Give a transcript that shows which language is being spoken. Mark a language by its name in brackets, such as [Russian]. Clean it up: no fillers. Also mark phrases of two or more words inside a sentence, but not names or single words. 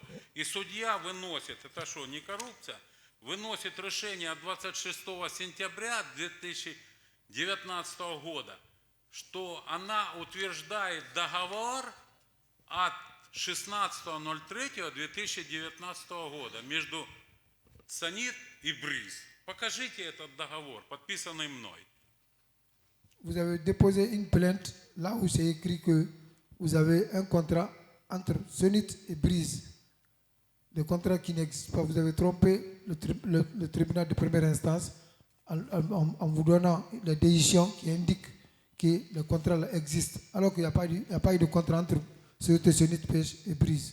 [Russian] И судья выносит, это что, не коррупция? Выносит решение от 26 сентября 2019 года, что она утверждает договор от 16.03.2019 года между Санит и Бриз. Покажите этот договор, подписанный мной. [French] Vous avez déposé une plainte là où c'est écrit que vous avez un contrat entre Sonit et Brise. Le contrat qui n'existe pas. Vous avez trompé le tribunal de première instance en vous donnant la décision qui indique que le contrat là existe, alors qu'il n'y a pas eu de contrat entre Sonit et Brise.